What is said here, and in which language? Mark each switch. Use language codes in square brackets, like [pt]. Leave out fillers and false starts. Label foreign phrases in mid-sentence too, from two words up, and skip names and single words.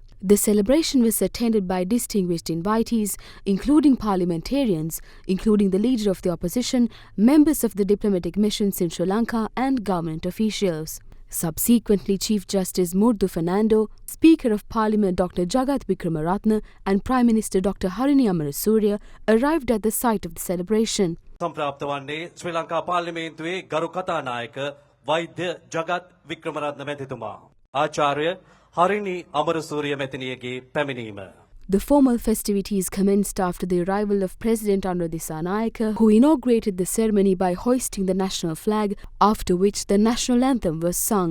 [en] The celebration was attended by distinguished invitees, including parliamentarians, including the leader of the opposition, members of the diplomatic missions in Sri Lanka and government officials. Subsequently, Chief Justice Murthu Fernando, Speaker of Parliament Dr. Jagat Wickramaratne and Prime Minister Dr. Harini Amarasuriya arrived at the site of the celebration. [si] සම්ප්‍රාප්ත වන්නේ ශ්‍රී ලංකා පාර්ලිමේන්තුවේ ගරු කතානායක වෛද්‍ය ජගත් වික්‍රමරත්න මැතිතුමා. ආචාර්ය හරිනි අමරසූරිය මැතිණියගේ පැමිණීම. [en] The formal festivities commenced after the arrival of President Anura Dissanayake, who inaugurated the ceremony by hoisting the national flag, after which the national anthem was sung.